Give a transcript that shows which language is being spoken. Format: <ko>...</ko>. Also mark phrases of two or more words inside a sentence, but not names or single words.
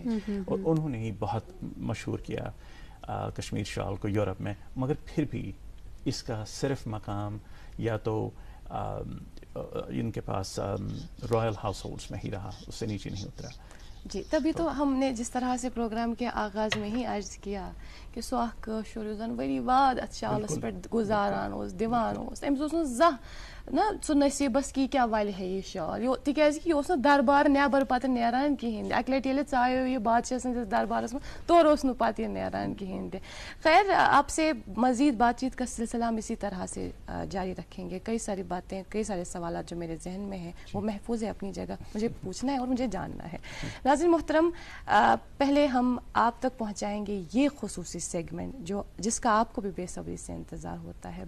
<ur>اور انہوں نے ہی بہت مشہور کیا کشمیر شال کو یورپ میں, مگر پھر بھی اس کا صرف مقام یا تو ان کے پاس</ur> <en>royal households</en> <ur>میں ہی رہا, اس سے نیچے نہیں اترا. جی, تبھی تو ہم نے جس طرح سے پروگرام کے آغاز میں ہی عرض کیا کہ</ur> <ks>سو اخ کٲشُر یُس زن ؤری واد اتھ شالس پٮ۪ٹھ گُزاران اوس دِوان اوس, أمِس اوس نہٕ زانٛہہ نا سُہ نصیٖبس کی کیٛاہ وَلہِ ہے یہِ شال, تِکیٛازِ کہِ یہِ اوس نہٕ دربار نٮ۪بر پتہٕ نیران کِہیٖنۍ. اکہِ لٹہِ ییٚلہِ ژایو یہِ بادشاہ سٕنٛدِس دربارس منٛز تورٕ اوس نہٕ پتہٕ یہِ نیران کِہیٖنۍ تہِ.</ks> <ur>خیر, آپ سے مزید بات چیت کا سلسلہ ہم اسی طرح سے جاری رکھیں گے. کئی ساری باتیں, کئی سارے سوالات جو میرے ذہن میں ہیں وہ محفوظ ہے اپنی جگہ, مجھے پوچھنا ہے اور مجھے جاننا ہے. ناظرین محترم, پہلے ہم آپ تک پہنچائیں گے یہ خصوصی سیگمنٹ جس کا آپ کو بھی بے صبری سے انتظار ہوتا ہے.</ur>